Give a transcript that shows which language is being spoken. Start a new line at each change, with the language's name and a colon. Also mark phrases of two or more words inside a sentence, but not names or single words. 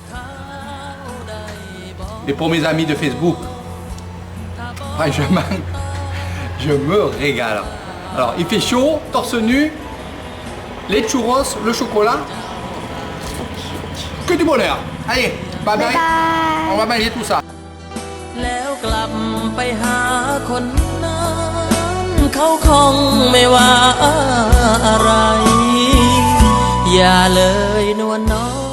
French: Et pour mes amis de Facebook, franchement, je me régale. Alors, il fait chaud, torse nu, les churros, le chocolat. Que du bonheur. Allez,
English: bye bye.
French: On va manger tout ça.
Thai: แล้วกลับไปหาคนนั้นเขาคงไม่ว่าอะไรอย่าเลยนวลน้อย